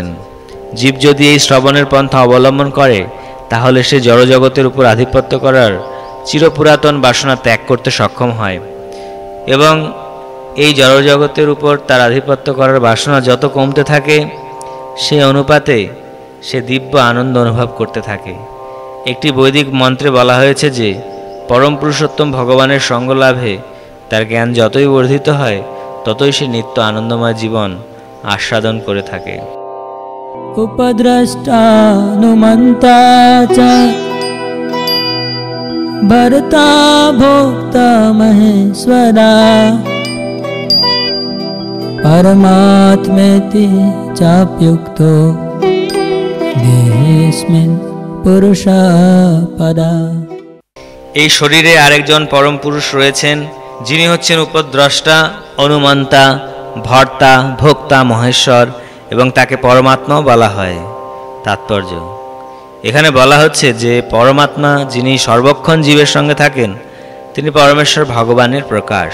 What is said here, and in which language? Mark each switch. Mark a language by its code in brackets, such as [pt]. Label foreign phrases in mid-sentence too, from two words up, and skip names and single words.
[bn] জীব যদি এই শ্রবণের পন্থা অবলম্বন করে তাহলে সে জড়জগতের উপর আধিপত্য করার চিরপুরাতন বাসনা ত্যাগ করতে সক্ষম হয় এবং এই জড়জগতের উপর তার আধিপত্য করার বাসনা যত কমতে থাকে সেই অনুপাতে সে দিব্য আনন্দ অনুভব করতে থাকে। একটি বৈদিক মন্ত্রে বলা হয়েছে যে পরম পুরুষোত্তম ভগবানের সঙ্গ লাভে তার জ্ঞান যতই বর্ধিত হয় ততই সে নিত্য আনন্দময় জীবন আস্বাদন করে থাকে। [sa] उपद्रष्टानुमन्ता च भर्ता भोक्ता महेश्वरा परमात्मेति चाप्युक्तो देहेऽस्मिन् पुरुषः पदा। [bn] এই শরীরে আরেকজন পরম পুরুষ রয়েছেন, যিনি হচ্ছেন উপদ্রষ্টা, অনুমন্তা, ভর্তা, ভোক্তা, মহেশ্বর এবং তাকে পরমাত্মাও বলা হয়। তাৎপর্য: এখানে বলা হচ্ছে যে পরমাত্মা যিনি সর্বক্ষণ জীবের সঙ্গে থাকেন তিনি পরমেশ্বর ভগবানের প্রকাশ।